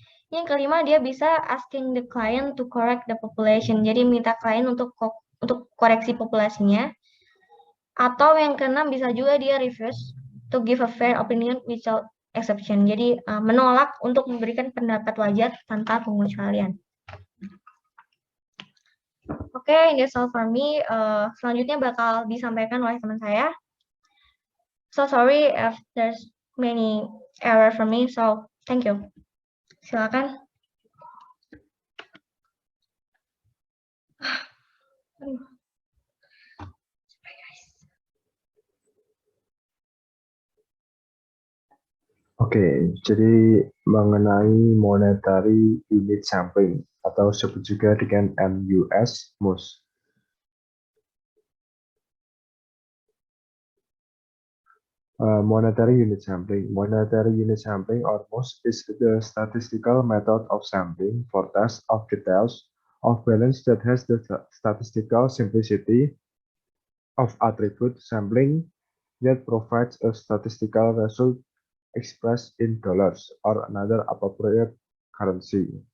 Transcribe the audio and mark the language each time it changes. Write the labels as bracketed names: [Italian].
[Indonesian] Yang kelima, dia bisa [English] asking the client to correct the population. [Indonesian] Jadi minta klien untuk koreksi populasinya. Atau yang keenam bisa juga dia [English] refuse to give a fair opinion without exception. [Indonesian] Jadi menolak untuk memberikan pendapat wajar tanpa pengecualian. Oke, [English] that's all for me. [Indonesian] Selanjutnya bakal disampaikan oleh teman saya. [English] So sorry if there's many error from me. So thank you. [Indonesian] Silakan. Oke, jadi mengenai monetary unit sampling atau disebut juga dengan MUS, MUS. [English] Monetary unit sampling. Monetary unit sampling or MUS is the statistical method of sampling for test of details of balance that has the statistical simplicity of attribute sampling yet provides a statistical result expressed in dollars or another appropriate currency.